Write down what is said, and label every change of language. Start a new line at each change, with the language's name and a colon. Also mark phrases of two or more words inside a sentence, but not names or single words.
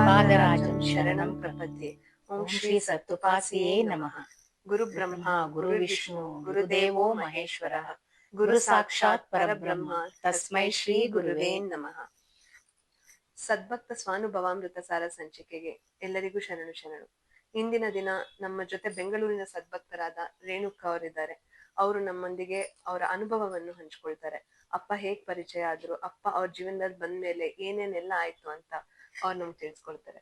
Sanskrit: गोविन्दराजं शरणं प्रपद्ये। ओं श्री सत्तुपासिये नमः। गुरु ब्रह्मा गुरु विष्णु गुरुदेवो महेश्वरः, गुरु साक्षाತ್ परब्रह्म तस्मै श्री गुरवे नमः.
Kannada: ಸದ್ಭಕ್ತ ಸ್ವಾನುಭವಾಮೃತ ಸಾರ ಸಂಚಿಕೆಗೆ ಎಲ್ಲರಿಗೂ ಶರಣು ಶರಣು. ಇಂದಿನ ದಿನ ನಮ್ಮ ಜೊತೆ ಬೆಂಗಳೂರಿನ ಸದ್ಭಕ್ತರಾದ ರೇಣುಕಾ ಅವರಿದ್ದಾರೆ. ಅವರು ನಮ್ಮೊಂದಿಗೆ ಅವರ ಅನುಭವವನ್ನು ಹಂಚ್ಕೊಳ್ತಾರೆ. ಅಪ್ಪ ಹೇಗ್ ಪರಿಚಯ ಆದ್ರು, ಅಪ್ಪ ಅವ್ರ ಜೀವನದಲ್ಲಿ ಬಂದ್ಮೇಲೆ ಏನೇನೆಲ್ಲ ಆಯ್ತು ಅಂತ ಅವ್ರು ನಮ್ಗೆ ತಿಳಿಸ್ಕೊಳ್ತಾರೆ.